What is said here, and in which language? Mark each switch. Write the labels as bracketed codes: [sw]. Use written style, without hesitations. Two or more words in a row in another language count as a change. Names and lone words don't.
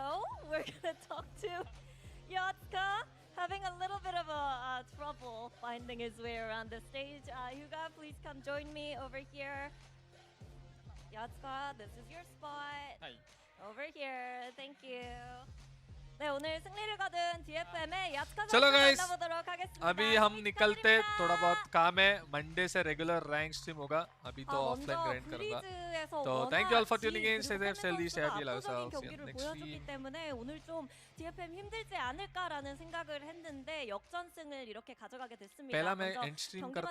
[en] Hello, we're gonna talk to Yatska, having a little bit of a trouble finding his way around the stage. Hyuga, please come join me over here. Yatska, this is your spot. Hi. Over here, thank you. [ko] 네, 오늘 승리를 거둔 [hi] चलो गाइस, अभी हम निकलते, थोड़ा बहुत काम है, मंडे से [en] regular rank stream [hi] होगा, अभी तो [en] offline grind [hi] करूंगा. [en] तो thank you all for tuning in, stay safe, stay healthy, stay happy, love yourselves, see you next week. [ko] 때문에 오늘 좀 DFM 힘들지 않을까라는 생각을 했는데 역전승을 이렇게 가져가게 됐습니다. [hi] पहला मैं [en] end stream [hi] करता